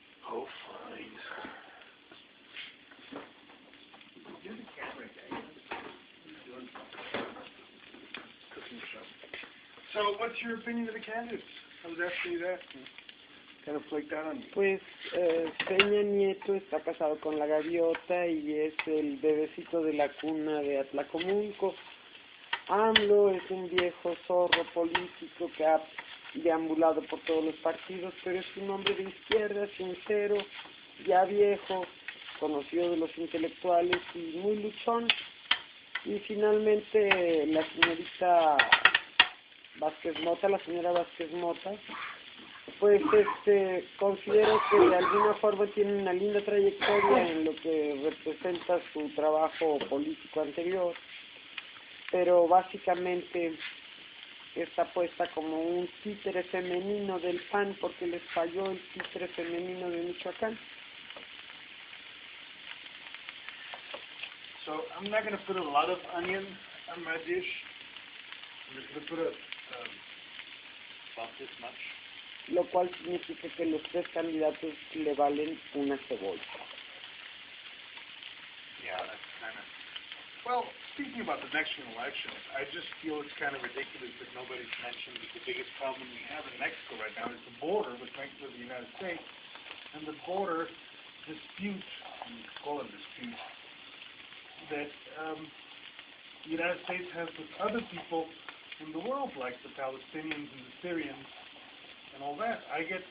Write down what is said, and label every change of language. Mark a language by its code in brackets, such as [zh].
[en] Oh, fine. You're the camera guy. Cooking show. So, what's your opinion of the candidates? I was asking you that. Kind of flaked out on me. [es] Pues Peña Nieto está casado con la gaviota y es el bebecito de la cuna de Atlacomulco. AMLO es un viejo zorro político que ha deambulado por todos los partidos, pero es un hombre de izquierda, sincero, ya viejo, conocido de los intelectuales y muy luchón. Y finalmente la señorita Vázquez Mota, la señora Vázquez Mota, pues considero que de alguna forma tiene una linda trayectoria en lo que representa su trabajo político anterior, pero básicamente está puesta como un títere femenino del PAN porque les falló el títere femenino de Michoacán. [en] So I'm not going to put a lot of onion. on my dish. I'm just going to put about this much. [es] Lo cual significa que los tres candidatos le valen una cebolla. [en] Yeah, that's kind of... Well, speaking about the next election, I just feel it's kind of ridiculous that nobody's mentioned that the biggest problem we have in Mexico right now is the border with Mexico and the United States, and the border dispute, we call it dispute, that the United States has with other people in the world, like the Palestinians and the Syrians and all that. I get...